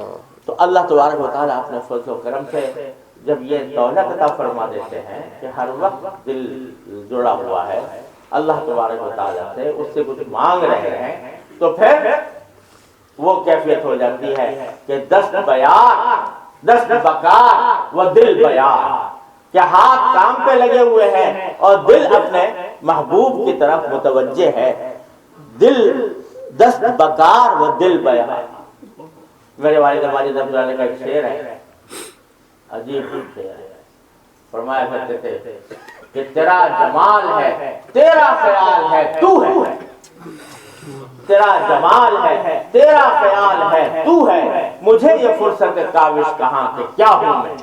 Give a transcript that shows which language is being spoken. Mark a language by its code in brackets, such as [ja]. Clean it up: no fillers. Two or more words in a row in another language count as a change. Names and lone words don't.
[ur] تو [ar] اللہ تبارک و تعالیٰ [ur] اپنے فضل و کرم سے جب یہ دولت عطا فرما دیتے ہیں کہ ہر وقت دل جڑا ہوا ہے اللہ تبارک و تعالیٰ سے، اس سے کچھ مانگ رہے ہیں، تو پھر وہ کیفیت ہو جاتی ہے کہ [fa] دست بکار و دل بیار، [ur] کہ ہاتھ کام پہ لگے ہوئے ہیں اور دل اپنے محبوب کی طرف متوجہ ہے. [fa] دل دست بکار و دل بیار. [ur] میرے والد [ar] رحمۃ اللہ علیہ [ur] کا ایک شعر ہے، عجیب شعر ہے. فرمایا کرتے تھے کہ تیرا جمال ہے تیرا خیال ہے تو ہے، تیرا جمال ہے تیرا خیال ہے تو ہے، مجھے یہ فرصت کاوش کہاں کہ کیا ہوں میں.